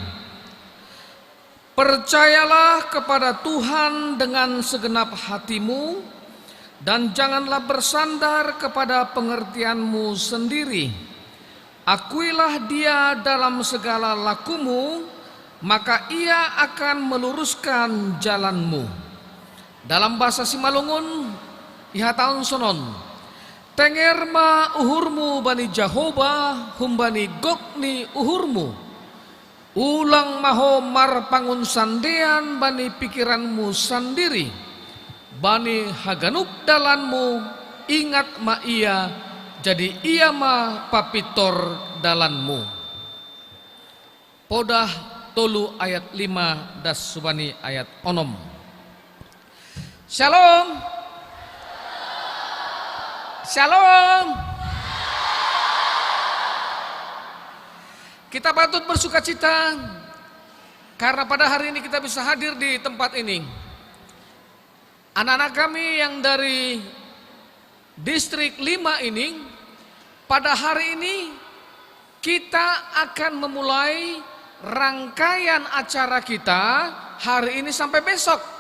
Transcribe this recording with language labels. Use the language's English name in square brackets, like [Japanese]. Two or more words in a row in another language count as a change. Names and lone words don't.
[Indonesian] Percayalah kepada Tuhan dengan segenap hatimu dan janganlah bersandar kepada pengertianmu sendiri. Akuilah Dia dalam segala lakumu, maka Ia akan meluruskan jalanmu. Dalam bahasa Simalungun, [Batak Simalungun] ihataun sonon, tengerma uhurmu bani Jahoba, humbani gokni uhurmu. Ulang maho mar pangun sandean bani [Indonesian] pikiranmu sendiri. [Batak Simalungun] Bani haganuk dalanmu, ingat ma ia, jadi ia ma papitor dalanmu. Podah tolu ayat 5 das subani ayat onom. Shalom. Shalom. [Indonesian] Kita patut bersuka cita karena pada hari ini kita bisa hadir di tempat ini. Anak-anak kami yang dari distrik 5 ini, pada hari ini kita akan memulai rangkaian acara kita hari ini sampai besok.